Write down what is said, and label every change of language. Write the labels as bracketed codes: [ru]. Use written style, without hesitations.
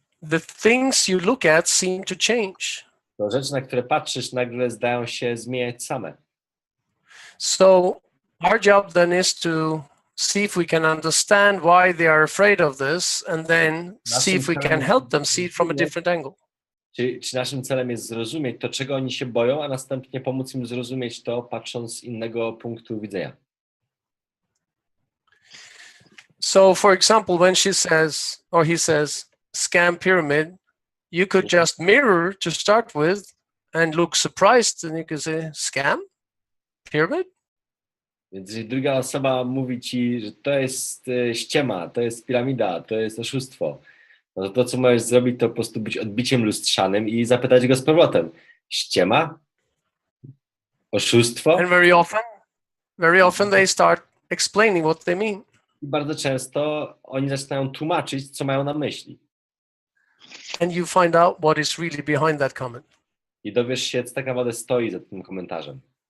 [en] the things you look at seem to change. [pl] to rzeczy, na które patrzysz, nagle zdają się zmieniać same. [en] So our job then is to see if we can understand why they are afraid of this and then see if we can help them see it from a different angle. [pl] Czy naszym celem jest zrozumieć to, czego oni się boją, a następnie pomóc im zrozumieć to, patrząc z innego punktu widzenia. [en] So for example, when she says, or he says, scam pyramid, you could just mirror to start with and look surprised and you could say, scam? Pyramid? [pl] Więc jeżeli druga osoba mówi ci, że to jest ściema, to jest piramida, to jest oszustwo, no to co możesz zrobić, to po prostu być odbiciem lustrzanym i zapytać go z powrotem. Ściema? Oszustwo? [en] And very often they start explaining what they mean. [pl] I bardzo często oni zaczynają tłumaczyć, co mają na myśli. [en] And you find out what is really behind that comment. [pl] I dowiesz się, co tak naprawdę stoi za tym komentarzem.